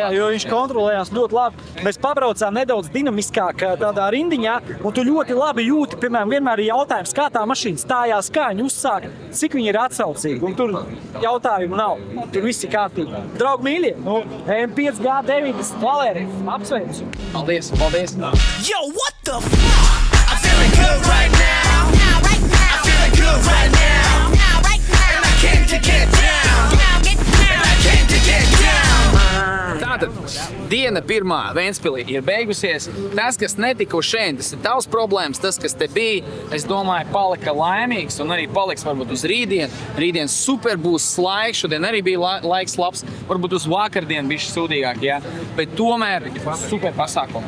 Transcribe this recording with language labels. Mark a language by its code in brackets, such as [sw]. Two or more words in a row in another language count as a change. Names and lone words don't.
[lv] Jā, jo viņš kontrolējās ļoti labi. Mēs pabraucām nedaudz dinamiskāk tādā rindiņā, un tu ļoti labi jūti, piemēram, vienmēr ir jautājums, kā tā mašīna stājās, kā viņa uzsāka, cik viņa ir atsaucīga, un tur jautājumu nav. Tur viss ir kārtībā. Draugi mīļie, M5 G90, Valērija, apsveicu. Paldies. [en] Yo, what the fuck? I'm feeling good right now. I'm feeling good right now. And I came to get down. And I came to get down. [lv] Tātad, diena pirmā Ventspilī ir beigusies. Tas, kas netika uz šeit, tas ir tavs problēmas. Tas, kas te bija, es domāju, palika laimīgs un arī paliks varbūt uz rītdien. Rītdien super būs laiks, šodien arī bija laiks labs. Varbūt uz vakardienu bišķi sūdīgāk, jā. Bet tomēr super pasākums.